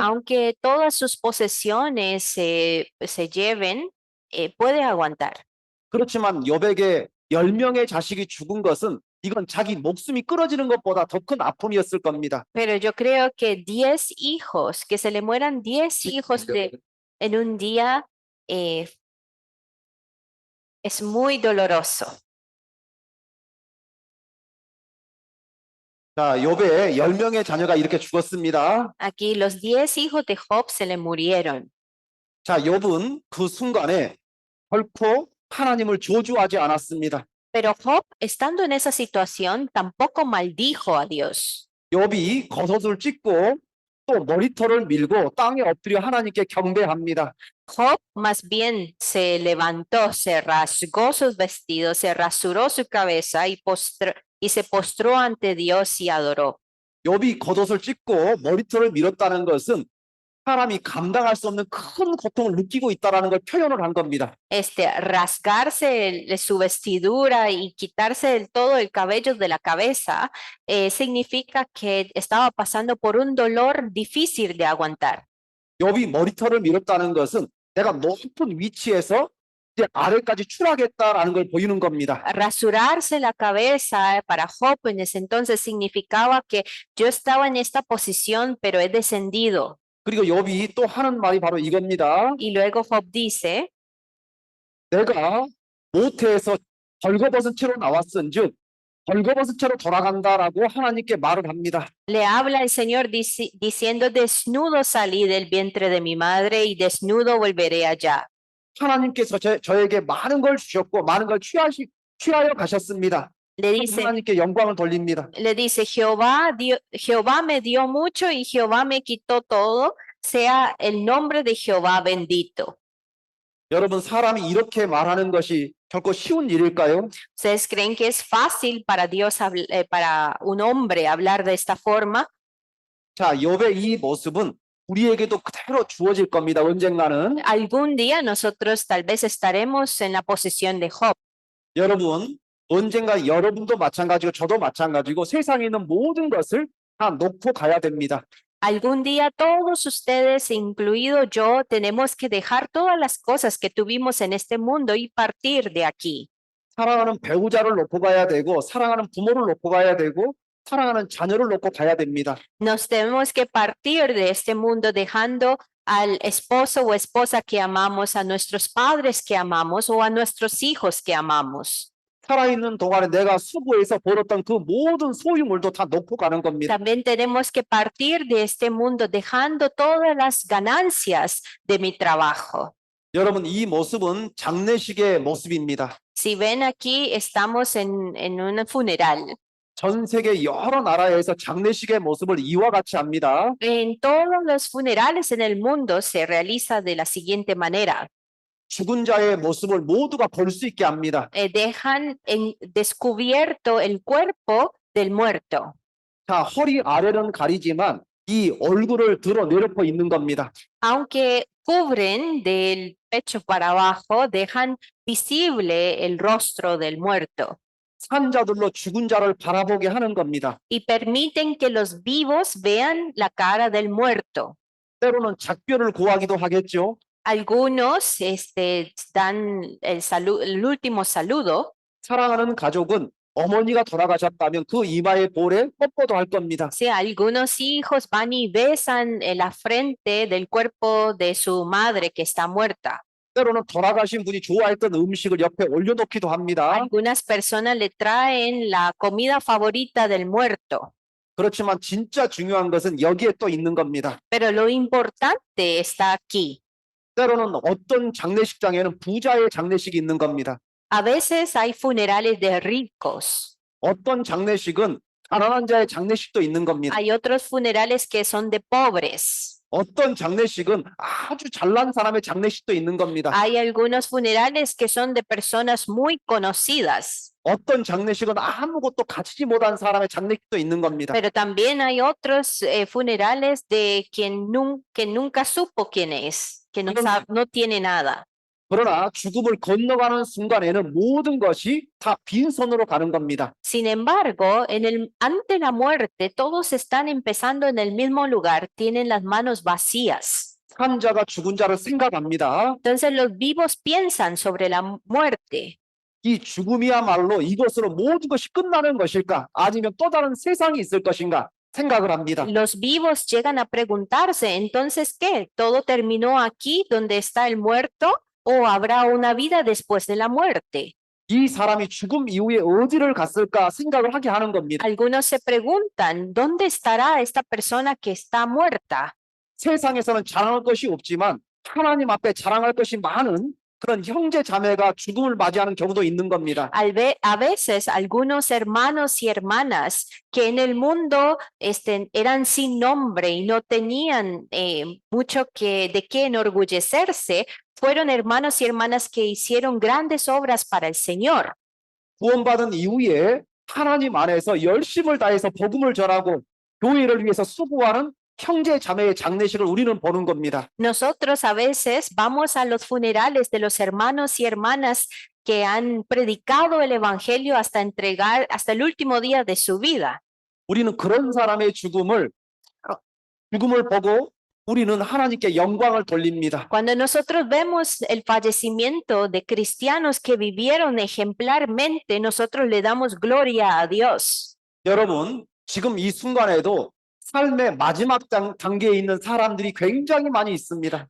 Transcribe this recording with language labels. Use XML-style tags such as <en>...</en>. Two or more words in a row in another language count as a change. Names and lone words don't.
<es>Aunque todas sus posesiones se lleven, puede aguantar.</es> <ko>그렇지만 욥에게 10명의 자식이 죽은 것은 이건 자기 목숨이 끊어지는 것보다 더 큰 아픔이었을 겁니다.</ko> <es>Pero yo creo que 10 hijos, que se le mueran 10 hijos en un día, es muy doloroso.</es> <ko>자, 욥의 10명의 자녀가 이렇게 죽었습니다.</ko> <es>Aquí los 10 hijos de Job se le murieron.</es> <ko>자, 욥은 그 순간에 결코 하나님을 저주하지 않았습니다.</ko> <es>Pero Job, estando en esa situación, tampoco maldijo a Dios.</es> <ko>욥이 겉옷을 찢고 또 머리털을 밀고 땅에 엎드려 하나님께 경배합니다.</ko> <es>Job más bien se levantó, se rasgó sus vestidos, se rasuró su cabeza y se postró ante Dios y adoró.</es> <ko>욥이 겉옷을 찢고 머리털을 밀었다는 것은 사람이 감당할 수 없는 큰 고통을 느끼고 있다는 걸 표현을 한 겁니다.</ko> <es>Rasgarse su vestidura y quitarse todo el cabello de la cabeza significa que estaba pasando por un dolor difícil de aguantar.</es> <ko>욥이 머리털을 밀었다는 것은 내가 높은 위치에서 이제 아래까지 추락했다라는 걸 보이는 겁니다.</ko> <es>Rasurarse la cabeza para Job en ese entonces significaba que yo estaba en esta posición, pero he descendido.</es> <ko>그리고 욥이 또 하는 말이 바로 이겁니다.</ko> <es>Y luego Job dice,</es> <ko>내가 모태에서 벌거벗은 채로 나왔은즉 벌거벗은 채로 돌아간다라고 하나님께 말을 합니다.</ko> <es>le habla el Señor diciendo, desnudo salí del vientre de mi madre y desnudo volveré allá.</es> <ko>하나님께서 저에게 많은 걸 주셨고 많은 걸 취하여 가셨습니다.</ko> <es>Le dice,</es> <ko>하나님께 영광을 돌립니다.</ko> <es>Jehová me dio mucho y Jehová me quitó todo, sea el nombre de Jehová bendito.</es> <ko>여러분 사람이 이렇게 말하는 것이 결코 쉬운 일일까요?</ko> <es>¿Ustedes creen que es fácil para para un hombre hablar de esta forma?</es> <ko>자, 욥의 이 모습은 우리에게도 그대로 주어질 겁니다. 언젠가는.</ko> <es>Algún día nosotros tal vez estaremos en la posición de Job.</es> <ko>여러분, 언젠가 여러분도 마찬가지고 저도 마찬가지고 세상에 있는 모든 것을 다 놓고 가야 됩니다.</ko> <es>Algún día todos ustedes, incluido yo, tenemos que dejar todas las cosas que tuvimos en este mundo y partir de aquí.</es> <ko>사랑하는 배우자를 놓고 가야 되고 사랑하는 부모를 놓고 가야 되고 사랑하는 자녀를 놓고 가야 됩니다.</ko> <es>Nos tenemos que partir de este mundo dejando al esposo o esposa que amamos, a nuestros padres que amamos o a nuestros hijos que amamos.</es> <ko>살아있는 동안에 내가 수고해서 벌었던 그 모든 소유물도 다 놓고 가는 겁니다.</ko> <es>También tenemos que partir de este mundo dejando todas las ganancias de mi trabajo.</es> <ko>여러분, 이 모습은 장례식의 모습입니다.</ko> <es>Si ven aquí, estamos en un funeral.</es> <ko>전 세계 여러 나라에서 장례식의 모습을 이와 같이 합니다.</ko> <es>En todos los funerales en el mundo se realiza de la siguiente manera.</es> <ko>죽은 자의 모습을 모두가 볼 수 있게 합니다.</ko> <es>Dejan descubierto el cuerpo del muerto.</es> <ko>자, 허리 아래는 가리지만 이 얼굴을 드러내놓고 있는 겁니다.</ko> <es>Aunque cubren del pecho para abajo, dejan visible el rostro del muerto</es> <ko>산자들로 죽은 자를 바라보게 하는 겁니다.</ko> <es>y permiten que los vivos vean la cara del muerto.</es> <ko>때로는 작별을 구하기도 하겠죠.</ko> <es>Algunos dan el último saludo.</es> <ko>사랑하는 가족은 어머니가 돌아가셨다면 그 이마에 볼에 뽀뽀도 할 겁니다.</ko> <es>Sí, algunos hijos van y besan en la frente del cuerpo de su madre que está muerta.</es> <ko>때로는 돌아가신 분이 좋아했던 음식을 옆에 올려놓기도 합니다.</ko> <es>Algunas personas le traen la comida favorita del muerto.</es> <ko>그렇지만 진짜 중요한 것은 여기에 또 있는 겁니다.</ko> <es>Pero lo importante está aquí.</es> <ko>때로는 어떤 장례식장에는 부자의 장례식이 있는 겁니다.</ko> <es>A veces hay funerales de ricos.</es> <ko>어떤 장례식은 가난한 자의 장례식도 있는 겁니다.</ko> <es>Hay otros funerales que son de pobres.</es> <ko>어떤 장례식은 아주 잘난 사람의 장례식도 있는 겁니다.</ko> <es>Hay algunos funerales que son de personas muy conocidas.</es> <ko>어떤 장례식은 아무것도 가지지 못한 사람의 장례식도 있는 겁니다.</ko> <es>Pero también hay otros funerales de quien nunca supo quién es, que no tiene nada.</es> <ko>그러나 죽음을 건너가는 순간에는 모든 것이 다 빈손으로 가는 겁니다.</ko> <es>Sin embargo, ante la muerte, todos están empezando en el mismo lugar, tienen las manos vacías.</es> <ko>산자가 죽은 자를 생각합니다.</ko> <es>Entonces los vivos piensan sobre la muerte.</es> <ko>이 죽음이야말로 이것으로 모든 것이 끝나는 것일까? 아니면 또 다른 세상이 있을 것인가? 생각을 합니다.</ko> <es>Los vivos llegan a preguntarse, entonces, ¿qué? ¿Todo terminó aquí donde está el muerto? ¿O habrá una vida después de la muerte?</es> <ko>이 사람이 죽음 이후에 어디를 갔을까 생각을 하게 하는 겁니다.</ko> <es>Algunos se preguntan, ¿dónde estará esta persona que está muerta?</es> <ko>세상에서는 자랑할 것이 없지만 하나님 앞에 자랑할 것이 많은 그런 형제 자매가 죽음을 맞이하는 경우도 있는 겁니다.</ko> <es>A veces algunos hermanos y hermanas que en el mundo eran sin nombre y no tenían mucho de qué enorgullecerse, fueron hermanos y hermanas que hicieron grandes obras para el Señor.</es> <ko>구원받은 이후에 하나님 안에서 열심을 다해서 복음을 전하고 교회를 위해서 수고하는 형제 자매의 장례식을 우리는 보는 겁니다.</ko> <es>Nosotros a veces vamos a los funerales de los hermanos y hermanas que han predicado el evangelio hasta el último día de su vida.</es> <ko>우리는 그런 사람의 죽음을 보고 우리는 하나님께 영광을 돌립니다.</ko> <es>Cuando nosotros vemos el fallecimiento de cristianos que vivieron ejemplarmente, nosotros le damos gloria a Dios.</es> <ko>여러분, 지금 이 순간에도 삶의 마지막 단계에 있는 사람들이 굉장히 많이 있습니다.</ko>